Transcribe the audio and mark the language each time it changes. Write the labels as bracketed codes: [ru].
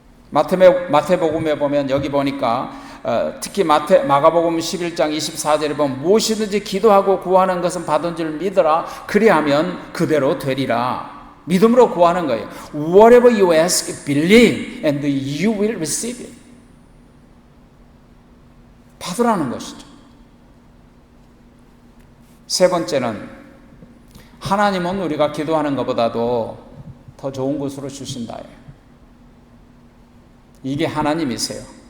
[ko] 마태복음에 보면 여기 보니까 특히 마가복음 11장 24절에 보면 무엇이든지 기도하고 구하는 것은 받은 줄 믿어라, 그리하면 그대로 되리라. 믿음으로 구하는 거예요. [en] Whatever you ask, believe and you will receive it. [ko] 받으라는 것이죠. 세 번째는 하나님은 우리가 기도하는 것보다도 더 좋은 것으로 주신다. 이게 하나님이세요.